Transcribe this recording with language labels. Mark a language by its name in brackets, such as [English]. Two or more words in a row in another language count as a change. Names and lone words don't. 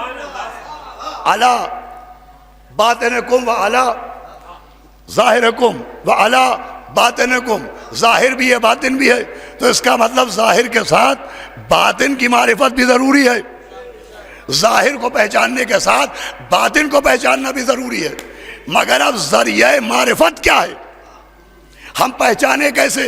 [Arabic] علا باطنکم و علا ظاہرکم و علا باطنکم. [Urdu] ظاہر بھی ہے باطن بھی ہے، تو اس کا مطلب ظاہر کے ساتھ باطن کی معرفت بھی ضروری ہے. ظاہر کو پہچاننے کے ساتھ باطن کو پہچاننا بھی ضروری ہے. مگر اب ذریعہ معرفت کیا ہے، ہم پہچانے کیسے؟